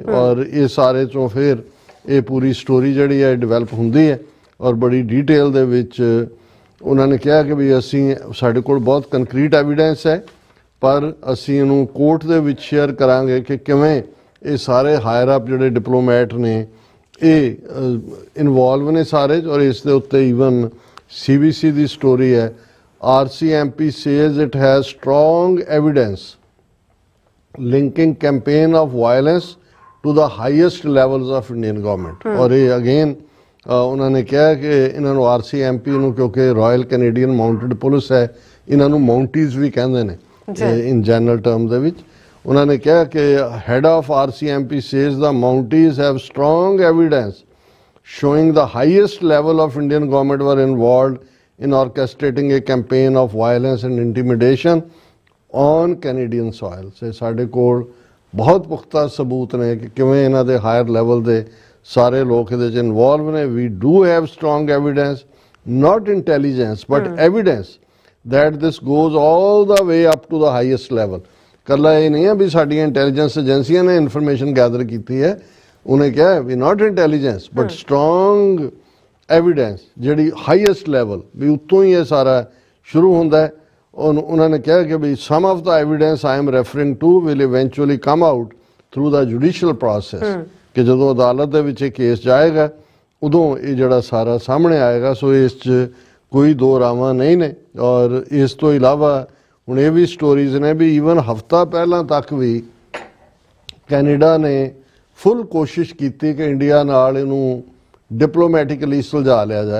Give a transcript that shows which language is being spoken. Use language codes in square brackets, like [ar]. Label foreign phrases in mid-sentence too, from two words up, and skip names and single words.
[pa] ਔਰ ਇਹ ਸਾਰੇ ਚੋਂ ਫਿਰ ਇਹ ਪੂਰੀ ਸਟੋਰੀ ਜਿਹੜੀ ਹੈ ਡਿਵੈਲਪ ਹੁੰਦੀ ਹੈ ਔਰ ਬੜੀ ਡੀਟੇਲ ਦੇ ਵਿੱਚ ਉਹਨਾਂ ਨੇ ਕਿਹਾ ਕਿ ਵੀ ਅਸੀਂ ਸਾਡੇ ਕੋਲ ਬਹੁਤ [en] concrete evidence [pa] ਹੈ, ਪਰ ਅਸੀਂ ਇਹਨੂੰ ਕੋਰਟ ਦੇ ਵਿੱਚ ਸ਼ੇਅਰ ਕਰਾਂਗੇ ਕਿ ਕਿਵੇਂ ਇਹ ਸਾਰੇ [en] higher up [pa] ਜਿਹੜੇ ਡਿਪਲੋਮੈਟ ਨੇ ਇਹ ਇਨਵੋਲਵ ਨੇ ਸਾਰੇ। ਔਰ ਇਸ ਦੇ ਉੱਤੇ ਈਵਨ CBC ਦੀ ਸਟੋਰੀ ਹੈ, [en] RCMP says it has strong evidence linking campaign of violence to the highest levels of Indian government. [pa] ਔਰ ਇਹ ਅਗੇਨ ਉਹਨਾਂ ਨੇ ਕਿਹਾ ਕਿ ਇਹਨਾਂ ਨੂੰ RCMP ਨੂੰ, ਕਿਉਂਕਿ ਰਾਇਲ ਕੈਨੇਡੀਅਨ ਮਾਊਂਟਡ ਪੁਲਿਸ ਹੈ, ਇਹਨਾਂ ਨੂੰ ਮਾਊਂਟੀਜ਼ ਵੀ ਕਹਿੰਦੇ ਨੇ [en] in general term [pa] ਦੇ ਵਿੱਚ। ਉਹਨਾਂ ਨੇ ਕਿਹਾ ਕਿ [en] Head of RCMP says the Mounties have strong evidence showing the highest level of Indian government were involved in orchestrating a campaign of violence and intimidation on Canadian soil. [pa] ਸੇ ਸਾਡੇ ਕੋਲ ਬਹੁਤ ਪੁਖਤਾ ਸਬੂਤ ਨੇ ਕਿ ਕਿਵੇਂ ਇਹਨਾਂ ਦੇ [en] higher level [pa] ਦੇ ਸਾਰੇ ਲੋਕ ਇਹਦੇ 'ਚ ਇਨਵੋਲਵ ਨੇ। [en] We do have strong evidence, not intelligence but evidence that this goes all the way up to the highest level. [pa] ਕੱਲਾ ਇਹ ਨਹੀਂ ਹੈ ਵੀ ਸਾਡੀਆਂ ਇੰਟੈਲੀਜੈਂਸ ਏਜੰਸੀਆਂ ਨੇ [en] information gather [pa] ਕੀਤੀ ਹੈ। ਉਹਨੇ ਕਿਹਾ ਵੀ [en] not intelligence but strong evidence, [pa] ਜਿਹੜੀ [en] highest level [pa] ਵੀ ਉੱਤੋਂ ਹੀ ਇਹ ਸਾਰਾ ਸ਼ੁਰੂ ਹੁੰਦਾ ਹੈ। ਉਹਨਾਂ ਨੇ ਕਿਹਾ ਕਿ ਵੀ [en] some of the evidence I am referring to will eventually come out through the judicial process, [pa] ਕਿ ਜਦੋਂ ਅਦਾਲਤ ਦੇ ਵਿੱਚ ਇਹ ਕੇਸ ਜਾਏਗਾ ਉਦੋਂ ਇਹ ਜਿਹੜਾ ਸਾਰਾ ਸਾਹਮਣੇ ਆਏਗਾ। ਸੋ ਇਸ 'ਚ ਕੋਈ ਦੋ ਰਾਵਾਂ ਨਹੀਂ ਨੇ। ਔਰ ਇਸ ਤੋਂ ਇਲਾਵਾ ਹੁਣ ਇਹ ਵੀ ਸਟੋਰੀਜ਼ ਨੇ ਵੀ ਈਵਨ ਹਫ਼ਤਾ ਪਹਿਲਾਂ ਤੱਕ ਵੀ ਕੈਨੇਡਾ ਨੇ ਫੁੱਲ ਕੋਸ਼ਿਸ਼ ਕੀਤੀ ਕਿ ਇੰਡੀਆ ਨਾਲ ਇਹਨੂੰ ਡਿਪਲੋਮੈਟਿਕਲੀ ਸੁਲਝਾ ਲਿਆ ਜਾਏ।